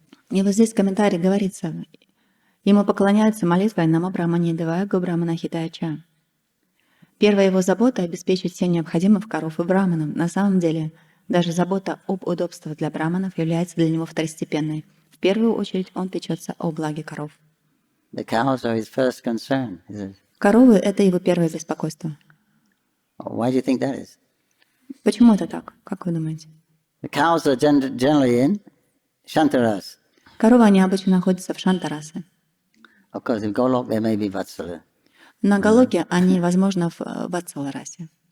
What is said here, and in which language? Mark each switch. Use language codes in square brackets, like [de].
[ru] И вот здесь в комментарии говорится, ему поклоняются молитвой [sa] Намо Брахмане Девая Го Брахмана Хитаяча. [ru] Первая его забота — обеспечить всем необходимым коров и браманам. На самом деле, даже забота об удобствах для браманов является для него второстепенной. В первую очередь он печется о благе коров. [en] The cows are his first concern. [ru] Коровы — это его первое беспокойство. [en] Why do you think that is? [ru] Почему это так? Как вы думаете? [en] The cows are generally in Shantaras. [ru] Коровы, они обычно находятся в Шантарасе. [en] Of course, if Golok, there may be Vatsala. [ru] На Галоке они, возможно, в Ватсала-расе.